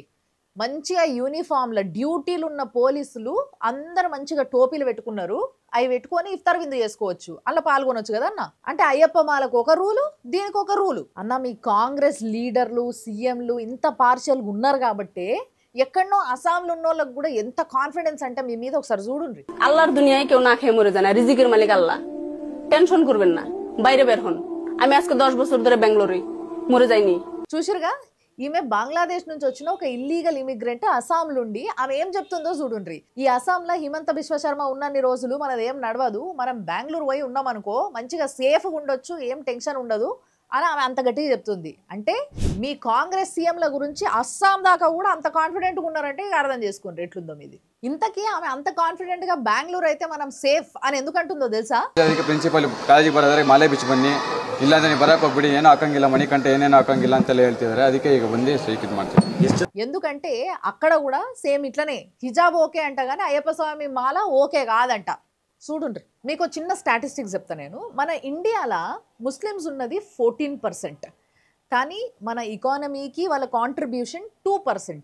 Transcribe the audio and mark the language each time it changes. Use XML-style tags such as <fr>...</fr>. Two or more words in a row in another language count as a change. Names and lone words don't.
<te>మంచిగా యూనిఫామ్ల డ్యూటీలు ఉన్న పోలీసులు అందరు మంచిగా టోపీలు పెట్టుకున్నారు. అవి పెట్టుకొని ఇఫ్తార్ విందు చేసుకోవచ్చు, అలా పాల్గొనొచ్చు కదా అన్న. అంటే అయ్యప్ప మాలకు ఒక రూలు, దీనికి ఒక రూలు అన్న. మీ కాంగ్రెస్ లీడర్లు సీఎంలు ఇంత పార్షియల్గా ఉన్నారు కాబట్టి ఎక్కడనో అస్సాంలో ఉన్న వాళ్ళకి కూడా ఎంత కాన్ఫిడెన్స్ అంటే మీ మీద ఒకసారి చూడుండ్రి.</te> <bn>আল্লাহর দুনিয়ায় কেউ না খেয়ে মরে যায় না, রিজিকের মালিক আল্লাহ, টেনশন করবেন না, বাইরে বের হন। আমি আজকে 10 বছর ধরে বেঙ্গালুরে মরে যাইনি।</bn> <te>చూసిరుగా ఈమె బంగ్లాదేశ్ నుంచి వచ్చిన ఒక</te> <en>illegal immigrant</en> <te>అస్సాం నుండి. ఆమె ఏం చెప్తుందో చూడుండ్రి. ఈ అస్సాంలో హిమంత బిశ్వశర్మ ఉన్నన్ని రోజులు మనది ఏం నడవదు, మనం బెంగళూరు పోయి ఉన్నాం అనుకో మంచిగా సేఫ్గా ఉండొచ్చు, ఏం టెన్షన్ ఉండదు అని ఆమె అంత గట్టిగా చెప్తుంది. అంటే మీ కాంగ్రెస్ సీఎంల గురించి అస్సాం దాకా కూడా అంత కాన్ఫిడెంట్గా ఉన్నారంటే అర్థం చేసుకోండి ఎట్లుందో మీది. ఇంతకీ ఆమె అంత కాన్ఫిడెంట్ గా బెంగళూరు అయితే మనం సేఫ్ అని ఎందుకు అంటుందో తెలుసా?</te> <kn>ಅದಕ್ಕೆ ಪ್ರಿನ್ಸಿಪಲ್ ಕಾಳಜಿ ಬರೋದ್ರೆ ಮಾಲೆ ಬಿಚ್ಚಿ ಬನ್ನಿ, ಇಲ್ಲಾಂದ್ರೆ ನೀವು ಬರಕ್ಕೆ ಹೋಗ್ಬಿಡಿ, ಏನೋ ಹಾಕಂಗಿಲ್ಲ ಮಣಿ ಕಂಠ ಏನೇನೋ ಹಾಕಂಗಿಲ್ಲ ಅಂತೆಲ್ಲ ಹೇಳ್ತಿದ್ದಾರೆ. ಅದಕ್ಕೆ ಈಗ ಬಂದು ಸ್ಟ್ರೈಕ್ ಇದು ಮಾಡ್ತೀವಿ.</kn> <te>ఎందుకంటే అక్కడ కూడా సేమ్ ఇట్లనే హిజాబ్ ఓకే అంట కానీ అయ్యప్ప స్వామి మాల ఓకే కాదంట. చూడుండ్రి మీకు చిన్న స్టాటిస్టిక్స్ చెప్తా నేను. మన ఇండియాలో ముస్లిమ్స్ ఉన్నది 14%, కానీ మన ఎకానమీకి వాళ్ళ కాంట్రిబ్యూషన్ 2%.</te>